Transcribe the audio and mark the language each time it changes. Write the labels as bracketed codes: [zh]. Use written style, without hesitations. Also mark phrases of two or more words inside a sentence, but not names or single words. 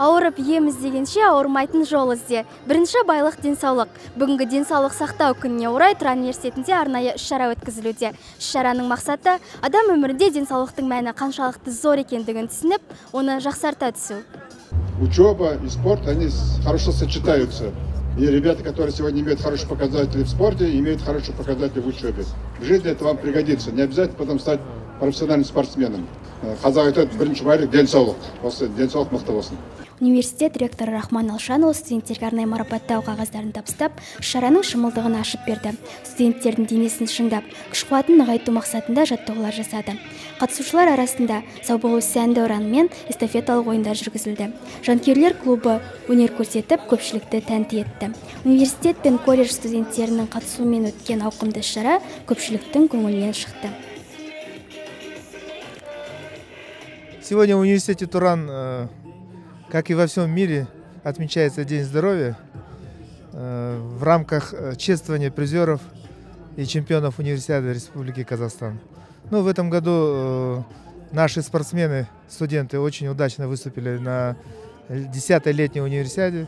[kk] Ауырып ем іздегенше ауырмайтын жол ізде. Бірінші байлық денсаулық. Бүгінгі денсаулық сақтау күніне орай Тұран университетінде арнайы іс-шара өткізілуде. Іс-шараның мақсаты адам өмірінде денсаулықтың мәні қаншалықты зор екендігін түсініп, оны жақсарта түсу. [ru] Учеба и спорт, они хорошо сочетаются. И ребята, которые сегодня имеют хорошие показатели в спорте, имеют хорошие показатели в учебе. В жизни это вам пригодится. Не обязательно потом стать профессиональным спортсменом. [kk] Қазақ айтады, бірінші байлық денсаулық. Осы денсаулық мықты болсын. Университет ректоры Рахман Алшанұлы студенттерге арнайы марапаттау қағаздарын табыстап, шараның шымылдығын ашып берді. Студенттердің денесін шыңдап, күш-қуатын нығайту мақсатында жаттығулар жасады. Қатысушылар арасында сау болу сәнді ұранымен эстафеталық ойындар жүргізілді. Жанкүйерлер клубы өнер көрсетіп, көпшілікті тәнті етті. Университет пен колледж студенттерінің қатысуымен өткен ауқымды шара көпшіліктің көңілінен шықты. [ru] Сегодня в университете Туран, как и во всем мире, отмечается День здоровья в рамках чествования призеров и чемпионов универсиады Республики Казахстан. Ну, в этом году наши спортсмены, студенты очень удачно выступили на 10-й летней универсиаде.